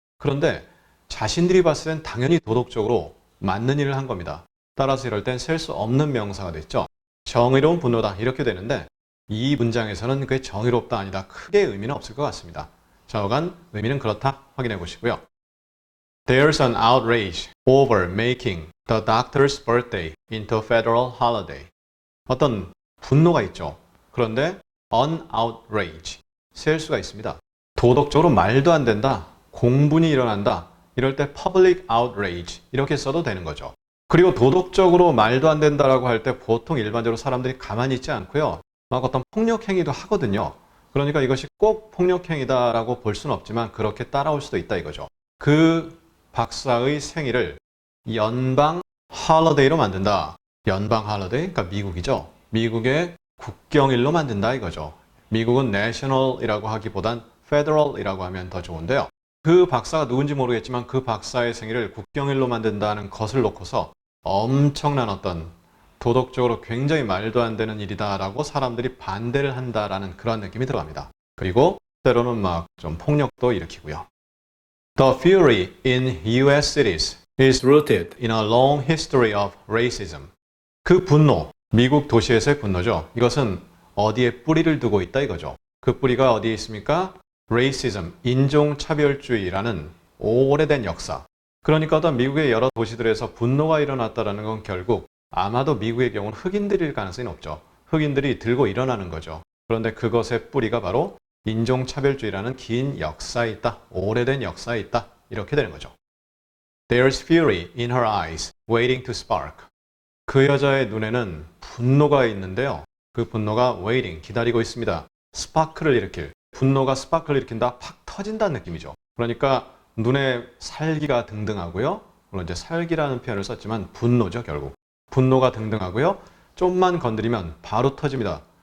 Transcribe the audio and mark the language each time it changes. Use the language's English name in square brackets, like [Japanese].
[Korean] 그런데 자신들이 봤을 땐 당연히 도덕적으로 맞는 일을 한 겁니다. 따라서 이럴 땐 셀 수 없는 명사가 됐죠. 정의로운 분노다 이렇게 되는데 이 문장에서는 그게 정의롭다 아니다 크게 의미는 없을 것 같습니다. 좌우간 의미는 그렇다 확인해 보시고요. [English] There's an outrage over making the doctor's birthday into a federal holiday. [Korean] 어떤 분노가 있죠. 그런데 an outrage, 셀 수가 있습니다. 도덕적으로 말도 안 된다. 공분이 일어난다. 이럴 때 public outrage 이렇게 써도 되는 거죠. 그리고 도덕적으로 말도 안 된다라고 할 때 보통 일반적으로 사람들이 가만히 있지 않고요. 막 어떤 폭력 행위도 하거든요. 그러니까 이것이 꼭 폭력 행위다라고 볼 수는 없지만 그렇게 따라올 수도 있다 이거죠. 그 박사의 생일을 연방 홀리데이로 만든다. 연방 홀리데이, 그러니까 미국이죠. 미국의 국경일로 만든다 이거죠. 미국은 national이라고 하기보단 federal이라고 하면 더 좋은데요. 그 박사가 누군지 모르겠지만 그 박사의 생일을 국경일로 만든다는 것을 놓고서 엄청난 어떤 도덕적으로 굉장히 말도 안 되는 일이다라고 사람들이 반대를 한다라는 그런 느낌이 들어갑니다. 그리고 때로는 막 좀 폭력도 일으키고요. [English] The fury in US cities is rooted in a long history of racism. [Korean] 그 분노, 미국 도시에서의 분노죠. 이것은 어디에 뿌리를 두고 있다 이거죠. 그 뿌리가 어디에 있습니까? racism, 인종차별주의라는 오래된 역사. 그러니까 어떤 미국의 여러 도시들에서 분노가 일어났다는 건 결국 아마도 미국의 경우는 흑인들일 가능성이 높죠. 흑인들이 들고 일어나는 거죠. 그런데 그것의 뿌리가 바로 인종차별주의라는 긴 역사에 있다. 오래된 역사에 있다. 이렇게 되는 거죠. [English] There's fury in her eyes, waiting to spark. [Korean] 그 여자의 눈에는 분노가 있는데요. 그 분노가 waiting, 기다리고 있습니다. 스파크를 일으킬, 분노가 스파크를 일으킨다, 팍 터진다는 느낌이죠. 그러니까 눈에 살기가 등등하고요. 물론 이제 살기라는 표현을 썼지만 분노죠, 결국. 분노가 등등하고요. 좀만 건드리면 바로 터집니다.